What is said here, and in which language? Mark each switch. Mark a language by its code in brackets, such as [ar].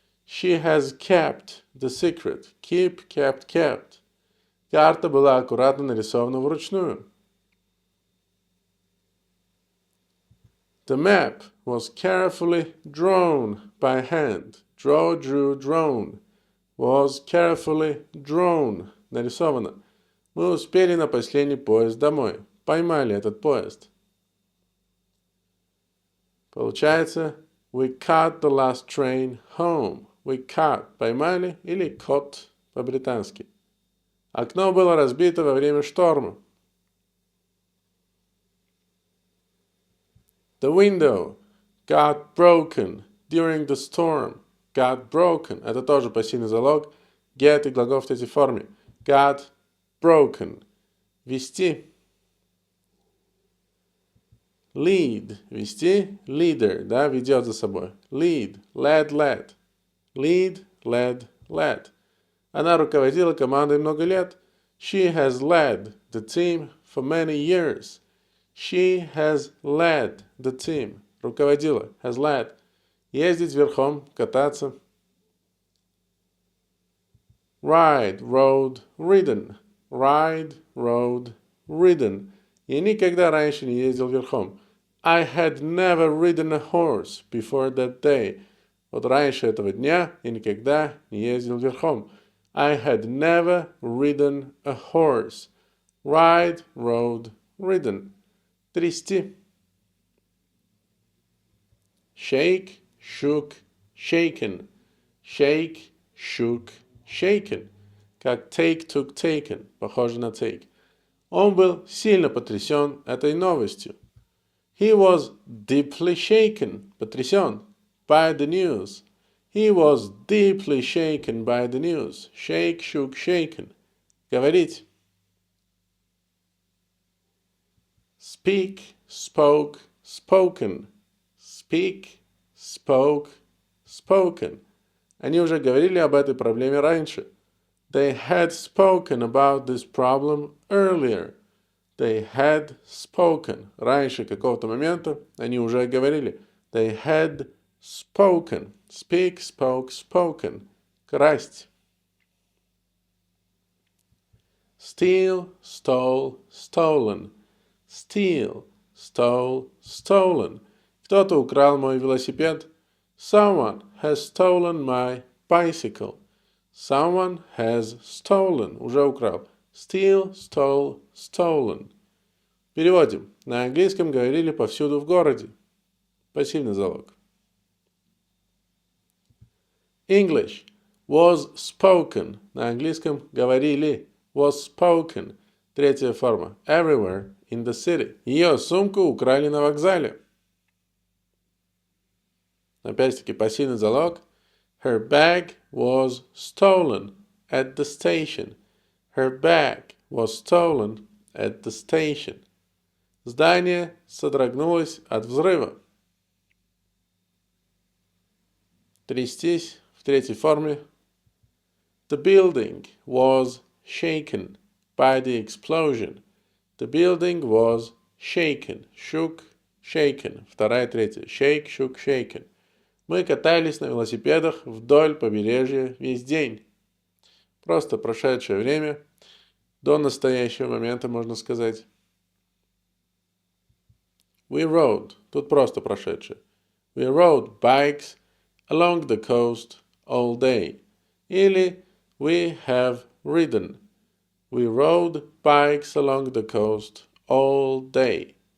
[en] She has kept the secret. Keep, kept, kept. [ru] Карта была аккуратно нарисована вручную. [en] The map was carefully drawn by hand. Draw, drew, drawn. Was carefully drawn. Нарисовано. [ru] Мы успели на последний поезд домой. Поймали этот поезд. [en] Получается, we caught the last train home. We caught. [ru] Поймали или caught по-британски. Окно было разбито во время шторма. [en] The window got broken during the storm. Got broken. [ru] Это тоже пассивный залог. Get и глагол в третьей форме. [en] Got broken. Вести. Lead. Вести. Leader. [ru] Да, ведет за собой. [en] Lead. Led, led. Lead, led, led. [ru] Она руководила командой много лет. [en] She has led the team for many years. She has led the team. Руководила. Has led. [ru] Ездить верхом, кататься. [en] Ride, rode, ridden. Ride, rode, ridden. [ru] Я никогда раньше не ездил верхом. [en] I had never ridden a horse before that day. [ru] Вот раньше этого дня я никогда не ездил верхом. [en] I had never ridden a horse. Ride, rode, ridden. Трясти. Shake, shook, shaken. Shake, shook, shaken. Как take, took, taken. [ru] Похоже на take. Он был сильно потрясен этой новостью. [en] He was deeply shaken. Потрясен. By the news. He was deeply shaken by the news. Shake, shook, shaken. Говорить. Speak, spoke, spoken. Speak, spoke, spoken. [ru] Они уже говорили об этой проблеме раньше. [en] They had spoken about this problem earlier. They had spoken. [ru] Раньше какого-то момента они уже говорили. [en] They had spoken. Speak, spoke, spoken. Красть. Steal, stole, stolen. Steal, stole, stolen. [ru] Кто-то украл мой велосипед. [en] Someone has stolen my bicycle. Someone has stolen. [ru] Уже украл. [en] Steal, stole, stolen. [ru] Переводим. На английском говорили повсюду в городе. Пассивный залог. [en] English was spoken. [ru] На английском говорили. [en] Was spoken. [ru] Третья форма. [en] Everywhere in the city. [ru] Ее сумку украли на вокзале. Опять-таки пассивный залог. [en] Her bag was stolen at the station. Her bag was stolen at the station. [ru] Здание содрогнулось от взрыва. Трястись в третьей форме. [en] The building was shaken by the explosion. The building was shaken. Shook, shaken. [ru] Вторая, третья. [en] Shake, shook, shaken. [ru] Мы катались на велосипедах вдоль побережья весь день. Просто прошедшее время. До настоящего момента, можно сказать. [en] We rode. [ru] Тут просто прошедшее. [en] We rode bikes along the coast all day. Или we have ridden. We rode bikes along the coast all day.